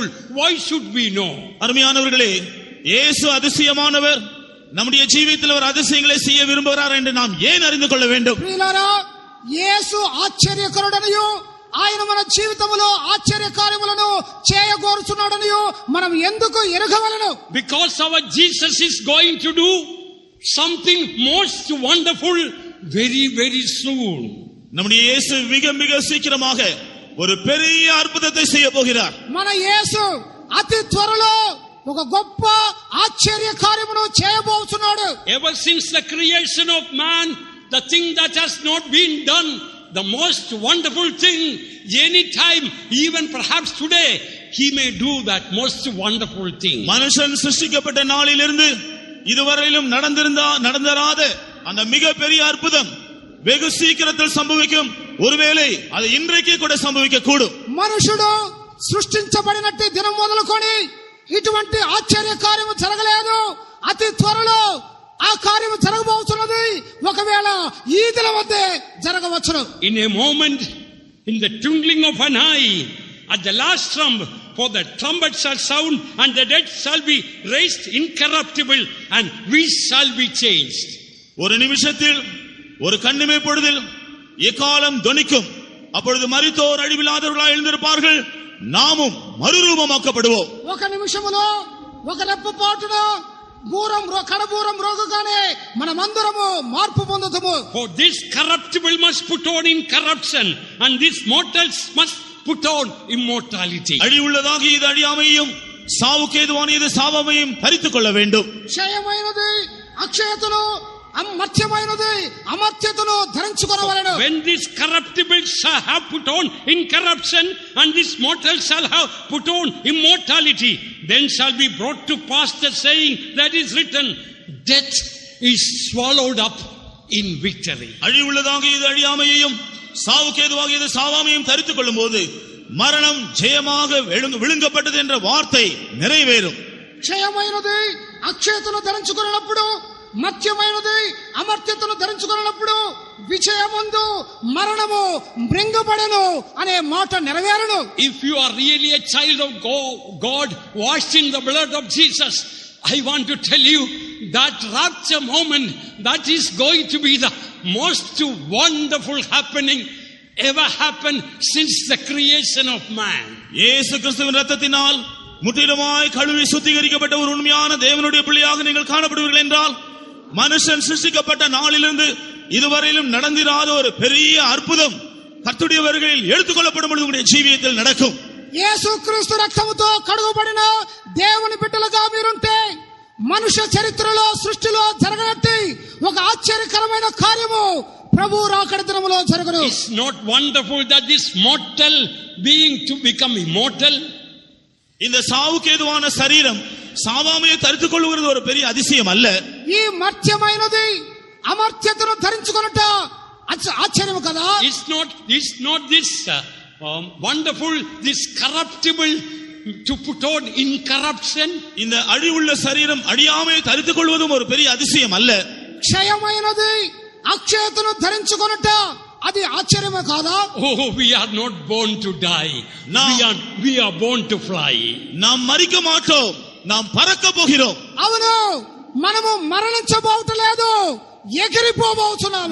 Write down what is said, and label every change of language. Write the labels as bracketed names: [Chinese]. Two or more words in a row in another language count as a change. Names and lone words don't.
[English] Why should we know? [Tamil] அருமையானவர்களே, இயேசு அதிசயமானவர், நம்முடைய ஜீவிதத்தில் அவர் அதிசயங்களை செய்ய விரும்புகிறார் என்று நாம் ஏன் அறிந்து கொள்ள வேண்டும்? [Telugu] ప్రియులారా, యేసు ఆశ్చర్యకరుడనియు ఆయన మన జీవితములో ఆశ్చర్య కార్యములను చేయగోరుచున్నాడనియు మనం ఎందుకు ఎరగవలెను? [English] Because our Jesus is going to do something most wonderful very very soon. [Tamil] நம்முடைய இயேசு மிக மிக சீக்கிரமாக ஒரு பெரிய அற்புதத்தை செய்ய போகிறார். [Telugu] మన యేసు అతి త్వరలో ఒక గొప్ప ఆశ్చర్య కార్యమును చేయబోతున్నాడు. [English] Ever since the creation of man, the thing that has not been done, the most wonderful thing, any time, even perhaps today, He may do that most wonderful thing. [Tamil] மனுஷன் சிருஷ்டிக்கப்பட்ட நாளிலிருந்து இதுவரையிலும் நடந்தராத அந்த மிக பெரிய அற்புதம் வெகு சீக்கிரத்தில் சம்பவிக்கும். ஒருவேளை அது இன்றைக்கே கூட சம்பவிக்க கூடும். [Telugu] మనుషుడు సృష్టించబడినట్టు దినం మొదలుకొని ఇటువంటి ఆశ్చర్య కార్యము జరగలేదు. అతి త్వరలో ఆ కార్యము జరగబోతున్నది. ఒకవేళ ఈ దినం వద్దే జరగవచ్చును. [English] In a moment, in the twinkling of an eye, at the last trump, for the trumpet shall sound and the dead shall be raised incorruptible and we shall be changed. [Tamil] ஒரு நிமிஷத்தில், ஒரு கண்ணிமை பொழுதில் எக்காலம் தொனிக்கும். அப்பொழுது மரித்தோர் அழிவில்லாதவர்களாய் எழுந்திருப்பார்கள், நாமும் மறுரூபமாக்கப்படுவோம். [Telugu] ఒక నిమిషములో, ఒక రెప్పపాటున కడబూరం రోగగానే మనమందరము మార్పు పొందుతాము. [English] For this corruptible must put on incorruption and this mortals must put on immortality. [Tamil] அழிவுள்ளதாக இது அழியாமையும், சாவுக்கு ஏதுவான இது சாவாமையும் தரித்துக் கொள்ள வேண்டும். [Telugu] క్షయమైనది అక్షయతను, మర్త్యమైనది అమర్త్యతను ధరించుకొనవలెను. [English] When this corruptible shall have put on incorruption and this mortal shall have put on immortality, then shall be brought to pass the saying that is written, death is swallowed up in victory. [Tamil] அழிவுள்ளதாக இது அழியாமையையும் சாவுக்கு ஏதுவாக இது சாவாமையும் தரித்துக் கொள்ளும் போது மரணம் ஜெயமாக விழுங்கப்பட்டது என்ற வார்த்தை நிறைவேறும். [Telugu] క్షయమైనది అక్షయతను ధరించుకొనినప్పుడు, మత్యమైనది అమర్త్యతను ధరించుకొనినప్పుడు విజయమందు మరణము మృంగబడెను అనే మాట నెరవేరును. [English] If you are really a child of God washed in the blood of Jesus, I want to tell you that rapture moment, that is going to be the most wonderful happening ever happened since the creation of man. [Tamil] இயேசு கிறிஸ்துவின் இரத்தத்தினால் முற்றிலுமாய் கழுவி சுத்திகரிக்கப்பட்ட ஒரு உண்மையான தேவனுடைய பிள்ளையாக நீங்கள் காணப்படுவீர்கள் என்றால், மனுஷன் சிருஷ்டிக்கப்பட்ட நாளிலிருந்து இதுவரையிலும் நடந்திராத ஒரு பெரிய அற்புதம் கர்த்தருடைய வருகையில் எடுத்துக்கொள்ளப்படும் பொழுது உங்களுடைய ஜீவியத்தில் நடக்கும். [Telugu] యేసుక్రీస్తు రక్తముతో కడుగుబడిన దేవుని బిడ్డలుగా మీరుంటే మనుష్య చరిత్రలో సృష్టిలో జరగనట్టి ఒక ఆశ్చర్యకరమైన కార్యము ప్రభు రాకడ దినములో జరుగును. [English] It's not wonderful that this mortal being to become immortal. [Tamil] இந்த சாவுக்கு ஏதுவான சரீரம் சாவாமையை தரித்துக் கொள்வது ஒரு பெரிய அதிசயம் அல்ல. [Telugu] ఈ మర్త్యమైనది అమర్త్యతను ధరించుకొనుట ఆశ్చర్యము కదా. [English] It's not this wonderful, this corruptible to put on incorruption. [Tamil] இந்த அழிவுள்ள சரீரம் அழியாமையை தரித்துக் கொள்வதும் ஒரு பெரிய அதிசயம் அல்ல. [Telugu] క్షయమైనది అక్షయతను ధరించుకొనుట అది ఆశ్చర్యమే కాదా? [English] Oh, we are not born to die. We are born to fly. [Tamil] நாம் மரிக்க மாட்டோம், நாம் பறக்க போகிறோம். [Telugu] అవును, మనము మరణించబోవట్లేదు, ఎగిరిపోబోతున్నాము.